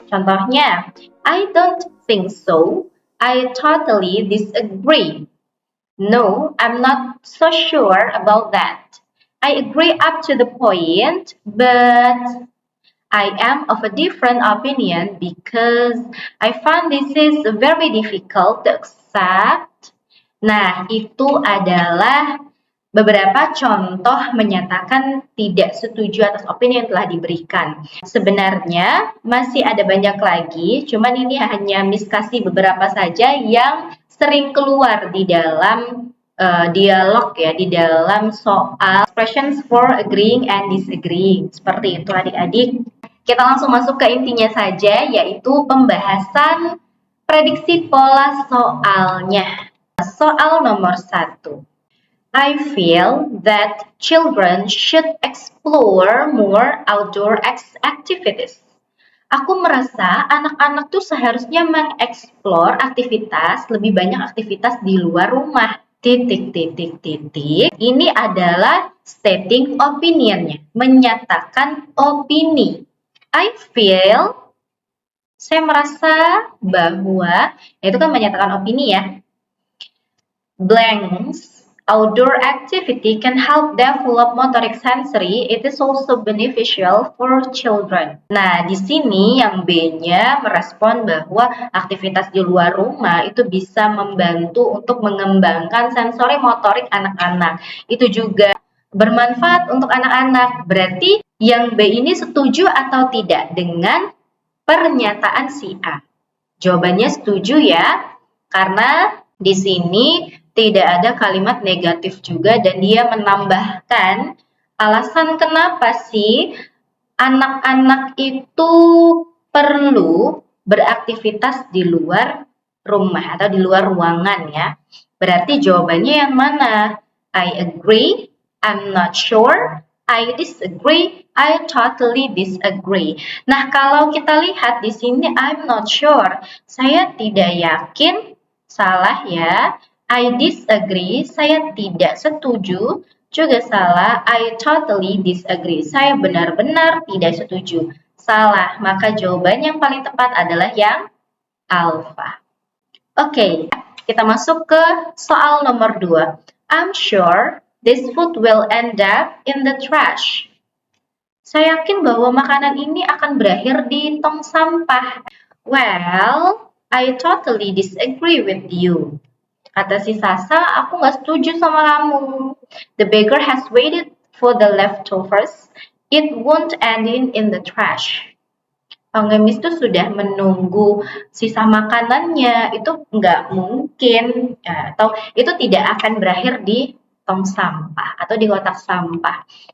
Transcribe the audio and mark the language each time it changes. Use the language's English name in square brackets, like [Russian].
[Indonesian] Contohnya, [English] I don't think so, I totally disagree. No, I'm not so sure about that. I agree up to the point, but I am of a different opinion because I found this is very difficult to accept. [Indonesian] Nah, itu adalah beberapa contoh menyatakan tidak setuju atas opini yang telah diberikan. Sebenarnya masih ada banyak lagi, cuman ini hanya Miss kasih beberapa saja yang sering keluar di dalam dialog ya, di dalam soal [English] expressions for agreeing and disagreeing. [Indonesian] Seperti itu adik-adik. Kita langsung masuk ke intinya saja, yaitu pembahasan prediksi pola soalnya. Soal nomor 1. [English] I feel that children should explore more outdoor activities. [Indonesian] Aku merasa anak-anak tuh seharusnya mengeksplor aktivitas, lebih banyak aktivitas di luar rumah. Ini adalah [English] stating opinionnya, [Indonesian] menyatakan opini. [English] I feel, [Indonesian] saya merasa bahwa, itu kan menyatakan opini ya. [English] Blanks, outdoor activity can help develop motoric sensory. It is also beneficial for children. [Indonesian] Nah, di sini yang B-nya merespon bahwa aktivitas di luar rumah itu bisa membantu untuk mengembangkan sensori motorik anak-anak. Itu juga bermanfaat untuk anak-anak. Berarti yang B ini setuju atau tidak dengan pernyataan si A? Jawabannya setuju ya, karena di sini tidak ada kalimat negatif juga dan dia menambahkan alasan kenapa sih anak-anak itu perlu beraktivitas di luar rumah atau di luar ruangan ya. Berarti jawabannya yang mana? [English] I agree, I'm not sure, I disagree, I totally disagree. [Indonesian] Nah, kalau kita lihat di sini [English] I'm not sure, [Indonesian] saya tidak yakin, salah ya. [English] I disagree, [Indonesian] saya tidak setuju, juga salah. [English] I totally disagree, [Indonesian] saya benar-benar tidak setuju. Salah, maka jawaban yang paling tepat adalah yang alfa. Oke, kita masuk ke soal nomor 2. [English] I'm sure this food will end up in the trash. [Indonesian] Saya yakin bahwa makanan ini akan berakhir di tong sampah. [English] Well, I totally disagree with you. [Indonesian] Kata si Sasa, aku nggak setuju sama kamu. [English] The baker has waited for the leftovers. It won't end in the trash. [Indonesian] Pengemis itu sudah menunggu sisa makanannya, itu nggak mungkin, atau itu tidak akan berakhir di tong sampah atau di kotak sampah.